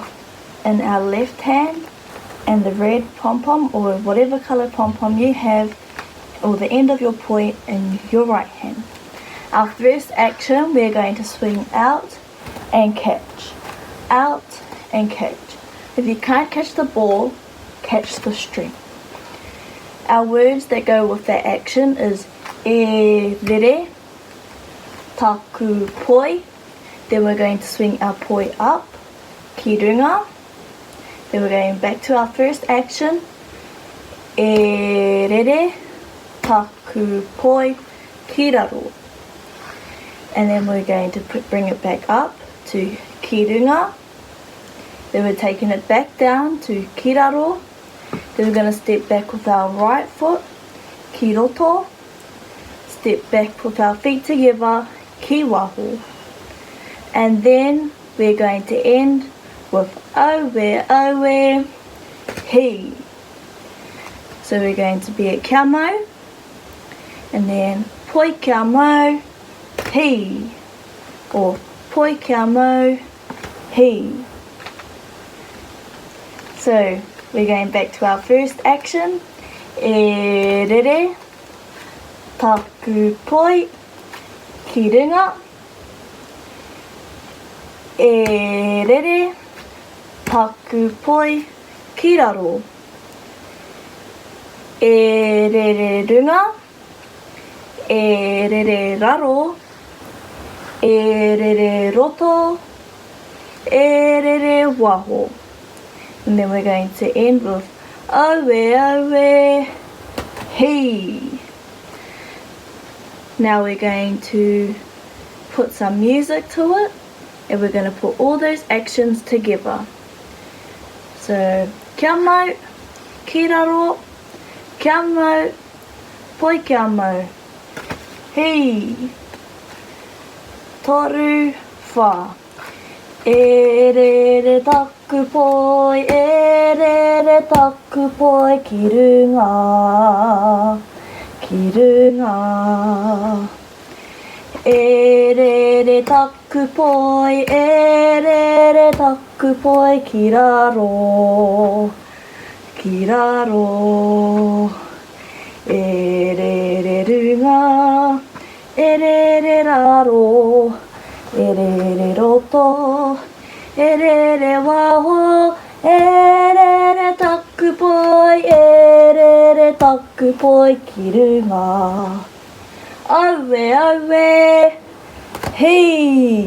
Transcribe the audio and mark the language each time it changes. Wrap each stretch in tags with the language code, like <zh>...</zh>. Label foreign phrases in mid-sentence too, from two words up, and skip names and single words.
<en>in our left hand and the red pom-pom or whatever colour pom-pom you have, or the end of your poi in your right hand. Our first action, we're going to swing out and catch. Out and catch. If you can't catch the ball, catch the string. Our words that go with that action is</en> <mi>e rere, taku poi.</mi> <en>Then we're going to swing our poi up,</en> <mi>ki runga.</mi> <en>Then we're going back to our first action,</en> <mi>e rere, taku poi, ki raro.</mi> <en>And then we're going to bring it back up to</en> <mi>ki runga.</mi> <en>Then we're taking it back down to</en> <mi>ki raro.</mi> <en>Then we're going to step back with our right foot,</en> <mi>ki roto.</mi> <en>Step back with our feet together,</en> <mi>ki waho.</mi> <en>And then we're going to end with</en> <mi>owe, he.</mi> <en>So we're going to be at</en> <mi>kia mau,</mi> <en>and then poi kia mau, he, or poi kia mau, he. So we're going back to our first action,</en> <mi>e rere, taku poi, ki runga. E rere, taku poi, ki raro. E rere runga, e rere raro, e rere roto, e rere waho.</mi> <en>And then we're going to end with</en> <mi>owe, he.</mi> <en>Now we're going to put some music to it. And we're going to put all those actions together. So,</en> <mi>kia mau, ki raro, kia mau, poi kia mau, he. toru, wha. E re re taku poi, e re re taku poi ki runga, ki runga. E re re taku poi, e re re taku poi ki raro, ki raro. E re re runga, e re re raro, e re re roto, e re re waho, e re re taku poi, e re re taku poi ki runga. Aue, aue, hey!</mi>